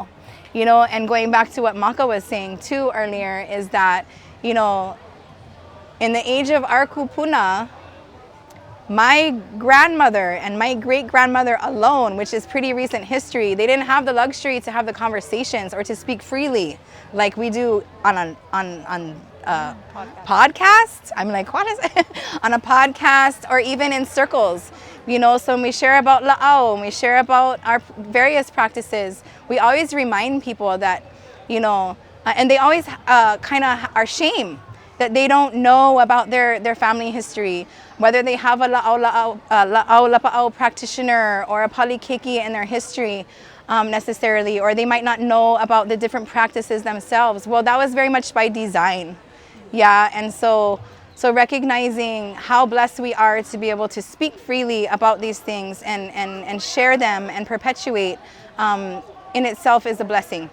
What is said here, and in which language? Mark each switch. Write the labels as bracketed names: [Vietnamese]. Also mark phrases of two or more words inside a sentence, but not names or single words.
[English] You know, and going back to what Maka was saying too earlier, is that, you know, in the age of our kupuna, my grandmother and my great-grandmother alone, which is pretty recent history, they didn't have the luxury to have the conversations or to speak freely like we do on podcast. I'm like, what is it? On a podcast, or even in circles, you know. So when we share about lāʻau, and we share about our various practices, we always remind people that, you know, and they always kind of are shame that they don't know about their family history, whether they have a [Hawaiian] lāʻau lapaʻau [English] practitioner or a [Hawaiian] pali keikie [English] in their history necessarily, or they might not know about the different practices themselves. Well, that was very much by design. Yeah, and so recognizing how blessed we are to be able to speak freely about these things and share them and perpetuate in itself is a blessing.